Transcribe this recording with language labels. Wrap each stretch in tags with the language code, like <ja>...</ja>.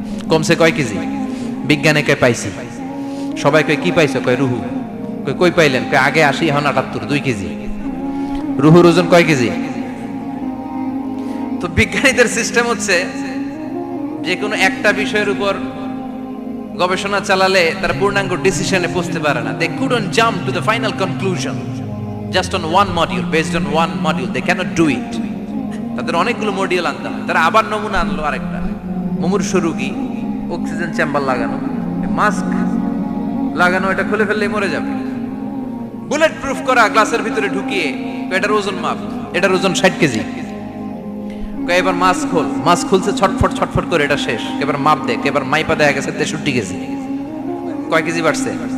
<bn>কমছে কয় কেজি? বিজ্ঞানে কয় পাইছি। সবাই কয় কি পাইছো? কয় রুহু। কই পাইলেন? কয় আগে 80, এখন 78, 2 কেজি। রুহুর ওজন কয় কেজি? তো বিজ্ঞানীদের সিস্টেম হচ্ছে যে কোনো একটা বিষয়ের উপর গবেষণা চালালে তারা পূর্ণাঙ্গ ডিসিশনে পৌঁছতে পারে না।</bn> <en>They couldn't jump to the final conclusion just on one module, based on one module. They cannot do it.</en> <bn>তাদের অনেকগুলো মডিউল আনতে হয়। তারা আবার নমুনা আনলো আরেকটা। মুমূর্ষ রোগী, অক্সিজেন চেম্বার লাগানো, মাস্ক লাগানো, এটা খুলে ফেললেই মরে যাবে। বুলেট প্রুফ করা গ্লাসের ভিতরে ঢুকিয়ে এটার ওজন মাপ, এটার ওজন 60 কেজি। এবার মাছ খুলছে ছটফট করে, এটা শেষ। এবার মাপ দেখ, এবার মাইপা দেখা গেছে 63 কেজি। কয় কেজি বাড়ছে?</bn>